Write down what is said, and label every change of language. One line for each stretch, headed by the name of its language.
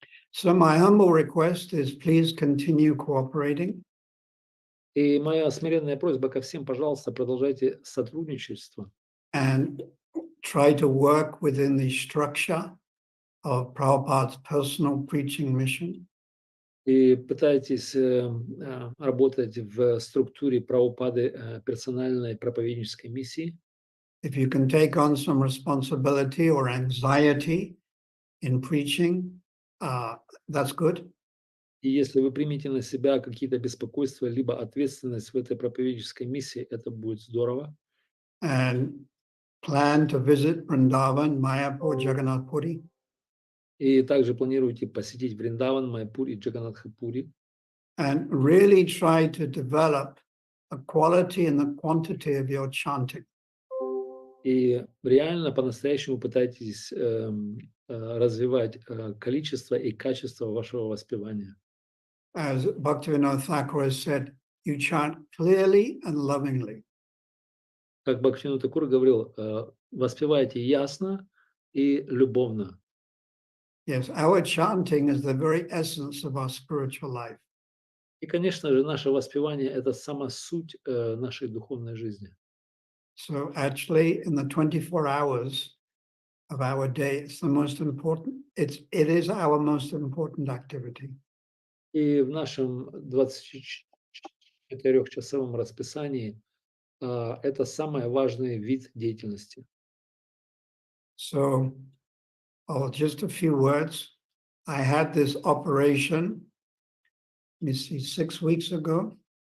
English: So my humble request is please continue cooperating.
Russian: И моя смиренная просьба ко всем, пожалуйста, продолжайте сотрудничество.
English: And try to work within the structure of Prabhupada's personal preaching mission.
Russian: И пытайтесь работать в структуре Прабхупады персональной проповеднической миссии.
English: If you can take on some responsibility or anxiety in preaching, that's good.
Russian: И если вы примете на себя какие-то беспокойства, либо ответственность в этой проповеднической миссии, это будет здорово.
English: And plan to visit Vrindavan, Mayapur, Jagannath Puri.
Russian: И также планируете посетить Вриндаван, Майпур и Джаганнатхапури.
English: And really try to develop a quality and the quantity of your chanting.
Russian: И реально по-настоящему пытайтесь развивать количество и качество вашего воспевания.
English: As Bhaktivinoda Thakur has said, you chant clearly and lovingly.
Russian: Как Бхактивинода Тхакур говорил, воспевайте ясно и любовно.
English: Yes, our chanting is the very essence of our spiritual life.
Russian: И, конечно же, наше воспевание – это сама суть нашей духовной жизни.
English: So actually, in the 24 hours of our day, it's the most important. It is our most important activity.
Russian: И в нашем 24-часовом расписании это самый важный вид деятельности.
English: So, just a few words. I had this operation, let me see, 6 weeks ago.